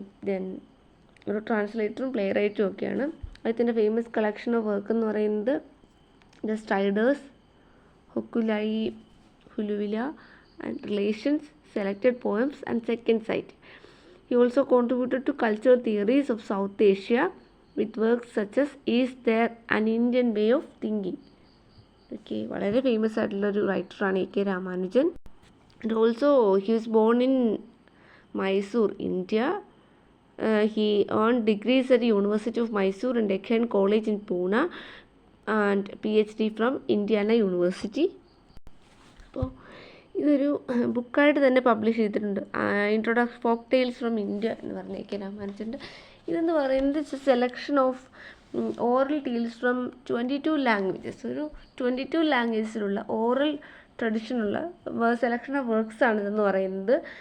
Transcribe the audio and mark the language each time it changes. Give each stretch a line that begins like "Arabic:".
English: then
Malayalam: ഒരു
English: ട്രാൻസ്ലേറ്ററും പ്ലേ റൈറ്ററും ഒക്കെയാണ്.
Malayalam: അദ്ദേഹത്തിൻ്റെ
English: Famous collection of work എന്ന് പറയുന്നത് the striders, Hokulai, Huluvilla and Relations, Selected Poems and Second Sight. He also contributed to cultural theories of South Asia with works such as Is There an Indian Way of Thinking?
Malayalam: Okay, വളരെ famous ആയിട്ടുള്ളൊരു റൈറ്ററാണ് A.K. Ramanujan.
English: And also he was born in Mysore, India. He earned degrees at the University of Mysore and Deccan College in Pune and PhD from Indiana University.
Malayalam: അപ്പോൾ ഇതൊരു ബുക്കായിട്ട് തന്നെ publish ചെയ്തിട്ടുണ്ട്.
English: introduction folk tales from India
Malayalam: എന്ന് പറഞ്ഞ A.K. രാമാനുജൻ്റെ. ഇതെന്ന് പറയുന്നത്
English: Selection of oral tales from 22 languages.
Malayalam: ഒരു 22 ലാംഗ്വേജസിലുള്ള oral ട്രഡിഷനുള്ള selection of works ആണ് ഇതെന്ന് പറയുന്നത്.